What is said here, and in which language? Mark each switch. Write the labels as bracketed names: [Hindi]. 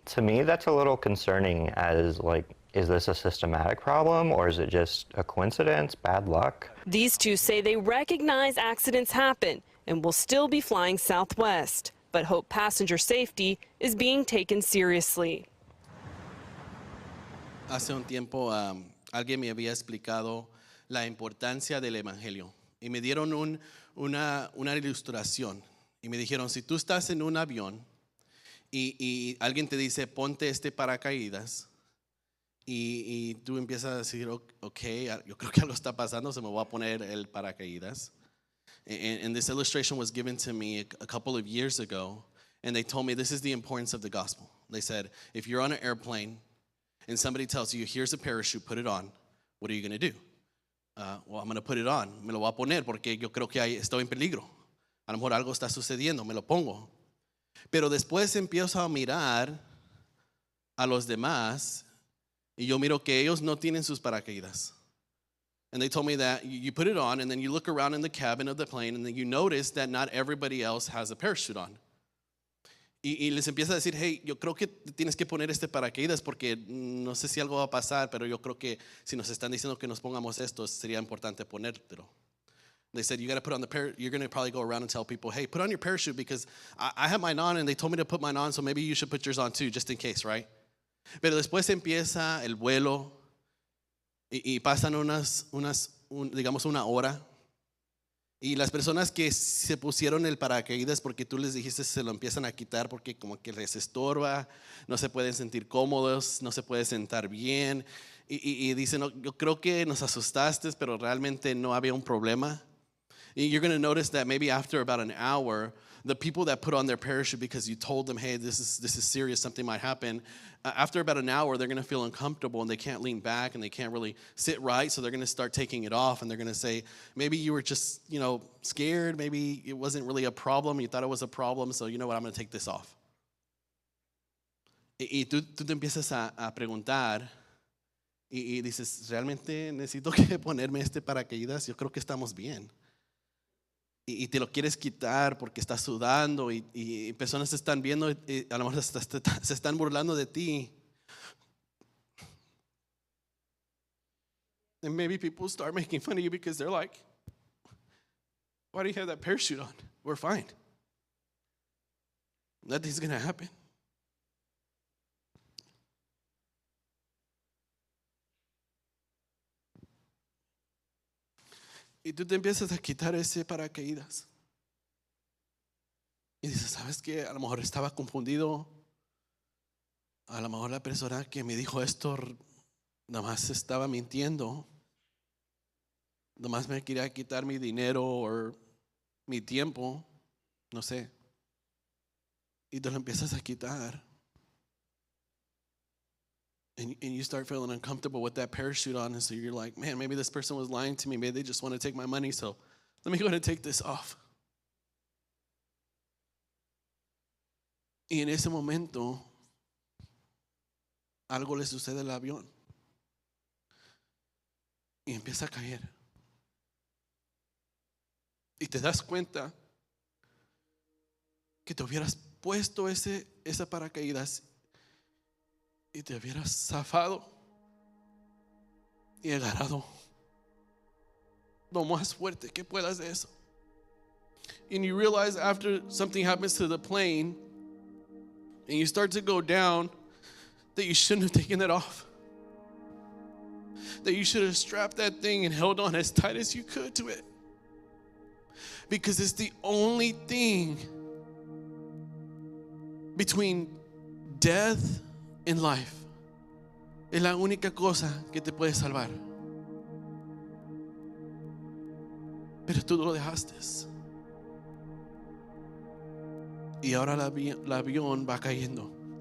[English] To me, that's a little concerning as is this a systematic problem or is it just a coincidence, bad luck? These 2 say they recognize accidents happen and will still be flying Southwest, but hope passenger safety is being taken seriously. [Spanish] Hace un tiempo alguien me había explicado la importancia del evangelio y me dieron una ilustración y me dijeron, si tú estás en un avión y alguien te dice ponte este paracaídas y tú empiezas a decir ok, yo creo que algo está pasando, se me va a poner el paracaídas. [English] And this illustration was given to me a couple of years ago, and they told me this is the importance of the gospel. They said, if you're on an airplane and somebody tells you, here's a parachute, put it on, what are you going to do? Well, I'm going to put it on. [Spanish] Me lo voy a poner porque yo creo que estoy en peligro. A lo mejor algo está sucediendo, me lo pongo. Pero después empiezo a mirar a los demás y yo miro que ellos no tienen sus paracaídas. [English] And they told me that you put it on and then you look around in the cabin of the plane and then you notice that not everybody else has a parachute on. [Spanish] Y les empieza a decir, hey, yo creo que tienes que poner este paracaídas porque no sé si algo va a pasar, pero yo creo que si nos están diciendo que nos pongamos esto, sería importante ponértelo. [English] They said, you got to put on the parachute. You're going to probably go around and tell people, hey, put on your parachute because I have mine on and they told me to put mine on, so maybe you should put yours on too, just in case, right? [Spanish] Pero después empieza el vuelo y pasan digamos una hora. Y las personas que se pusieron el paracaídas porque tú les dijiste se lo empiezan a quitar porque como que les estorba, no se pueden sentir cómodos, no se pueden sentar bien. Y dicen, no, yo creo que nos asustaste, pero realmente no había un problema. [English] You're going to notice that maybe after about an hour, the people that put on their parachute because you told them, hey, this is serious, something might happen. After about an hour, they're going to feel uncomfortable and they can't lean back and they can't really sit right. So they're going to start taking it off and they're going to say, maybe you were just, scared. Maybe it wasn't really a problem. You thought it was a problem. So you know what, I'm going to take this off. [Spanish] Y tú te empiezas a preguntar y dices, ¿realmente necesito que ponerme este paracaídas? Yo creo que estamos bien. Y te lo quieres quitar porque estás sudando y personas te están viendo y a lo mejor se están burlando de ti. [English] And maybe people start making fun of you because they're like, why do you have that parachute on? We're fine. Nothing's going to happen. [Spanish] Y tú te empiezas a quitar ese paracaídas. Y dices, ¿sabes qué? A lo mejor estaba confundido. A lo mejor la persona que me dijo esto nada más estaba mintiendo. Nada más me quería quitar mi dinero o mi tiempo. No sé. Y te lo empiezas a quitar. [English] And you start feeling uncomfortable with that parachute on. And so you're like, man, maybe this person was lying to me. Maybe they just want to take my money. So let me go ahead and take this off. [Spanish] Y en ese momento, algo le sucede al avión. Y empieza a caer. Y te das cuenta que te hubieras puesto esa paracaídas y te hubieras zafado y agarrado lo más fuerte que puedas de eso. [English] And you realize after something happens to the plane and you start to go down that you shouldn't have taken it off. That you should have strapped that thing and held on as tight as you could to it. Because it's the only thing between death and life. [Spanish] Es la única cosa que te puede salvar. Pero tú lo dejaste. Y ahora el avión va cayendo.